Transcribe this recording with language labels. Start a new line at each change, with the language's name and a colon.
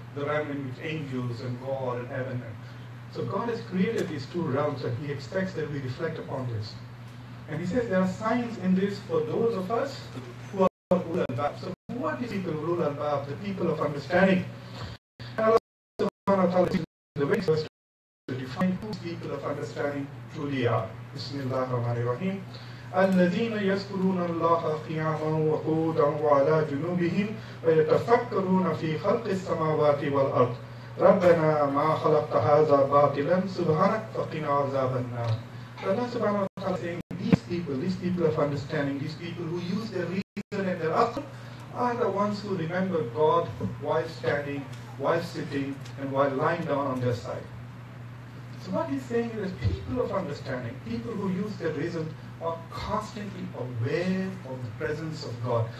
English: The realm in which angels and God and heaven. So God has created these two realms and He expects that we reflect upon this. And he says there are signs in this for those of us who are ulul albab. So who are these people, ulul albab, the people of understanding? And Allah subhanahu wa ta'ala is the very first to define who people of understanding truly are.
Arabic: Bismillah ar-Rahman ar-Rahim. الذين يذكرون الله قياما وقعودا وعلى جنوبهم ويتفكرون في خلق السماوات والأرض ربنا ما خلقت هذا باطلا سبحانك فقنا عذاب النار.
English: Allah subhanahu wa ta'ala is saying these people of understanding, these people who use their reason and their aql are the ones who remember God while standing, while sitting, and while lying down on their side. So what he's saying is people of understanding, people who use their reason are constantly aware of the presence of God.